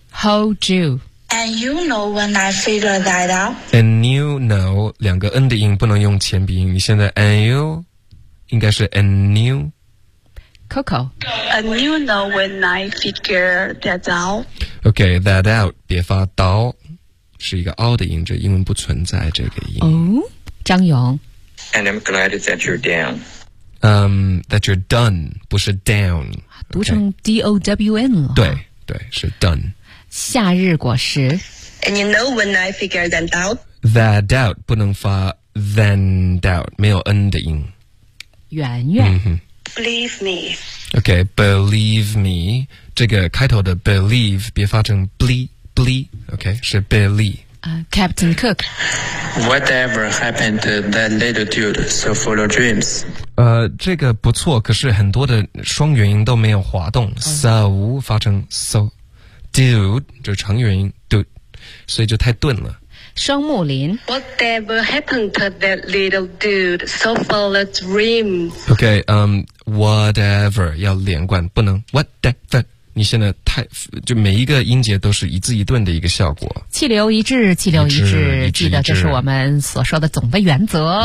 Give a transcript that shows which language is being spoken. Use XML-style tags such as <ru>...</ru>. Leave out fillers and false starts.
<en>Hold you. And you know when I figured that out. And you know</en> <zh>两个 n 的音不能用前鼻音，你现在 and you 应该是 and you. Coco.</zh> <en>And you know when I figured that out. Okay, that out</en> <zh>别发刀。是一个凹的音，这英文不存在这个音。哦，张勇。</zh> <en>And I'm glad that you're down. That you're done,</en> <zh>不是</zh> <en>down.</en> <zh>读成 D-O-W-N 了。对，是 done. 夏日果实。</zh> <en>And you know when I figure that out?</en> <zh>That out, 不能发 than doubt, 没有 N 的音。圆圆。</zh> <en>Believe me. Okay, believe me.</en> <zh>这个开头的 believe, 别发成 Okay, 是 Billy. Captain Cook.</zh> <en>Whatever happened to that little dude so full of dreams?</en> <zh>这个不错，可是很多的双元音都没有滑动。 So 发成 so. Dude 就长元音 dude, 所以就太顿了。双木林。</zh> <en>Whatever happened to that little dude so full of dreams?</en> <zh>Okay, whatever 要连贯，不能 whatever。你现在太就每一个音节都是一字一顿的一个效果，气流一致，气流一致，记得这是我们所说的总的原则。</zh>